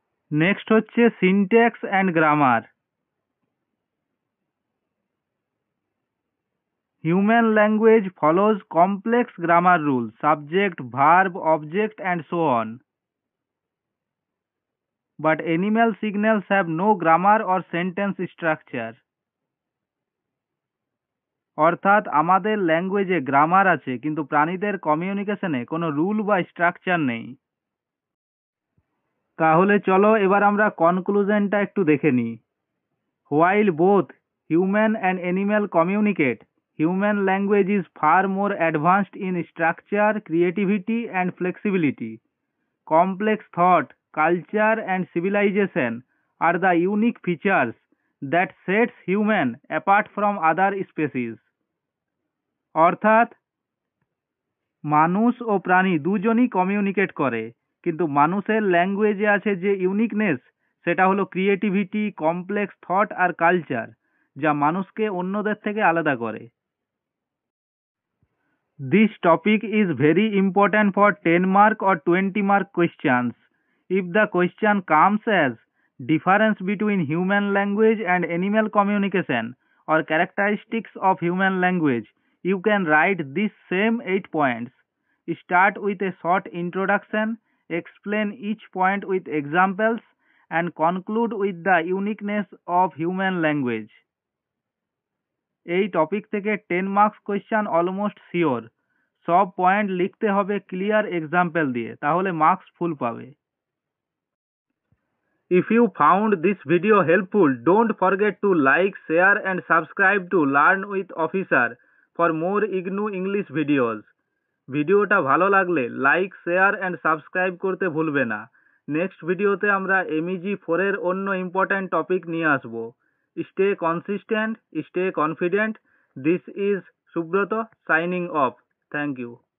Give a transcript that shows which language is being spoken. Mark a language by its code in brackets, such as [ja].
[en] Next হচ্ছে syntax and grammar. Human language follows complex grammar rule, subject, verb, object and so on. But animal signals have no grammar or sentence structure. [bn] অর্থাৎ আমাদের ল্যাঙ্গুয়েজে grammar আছে, কিন্তু প্রাণীদের কমিউনিকেশনে কোনো rule বা স্ট্রাকচার নেই। তাহলে চলো এবার আমরা কনক্লুশনটা একটু দেখে নিই। [en] While both human and animal communicate, human language is far more advanced in structure, creativity and flexibility. Complex thought, culture and civilization are the unique features that sets human apart from other species. [bn] অর্থাৎ মানুষ ও প্রাণী দুজনই communicate করে, কিন্তু মানুষের ল্যাঙ্গুয়েজে আছে যে ইউনিকনেস, সেটা হলো ক্রিয়েটিভিটি, কমপ্লেক্স থট আর কালচার, যা মানুষকে অন্যদের থেকে আলাদা করে। [en] This topic is very important for 10 mark or 20 mark questions. If the question comes as difference between human language and animal communication or characteristics of human language, you can write these same 8 points. Start with a short introduction, explain each point with examples, and conclude with the uniqueness of human language. [bn] এই topic থেকে 10 marks question almost sure. সব point লিখতে হবে clear example দিয়ে, তাহলে marks full পাবে। [en] If you found this video helpful, don't forget to like, share and subscribe to Learn with Officer for more IGNOU English videos. [bn] ভিডিওটা ভালো লাগলে like, share and subscribe করতে ভুলবে না। নেক্সট ভিডিওতে আমরা MEG 4 এর অন্য ইম্পর্ট্যান্ট টপিক নিয়ে আসবো। [en] Stay consistent, stay confident. This is Subrata signing off. Thank you.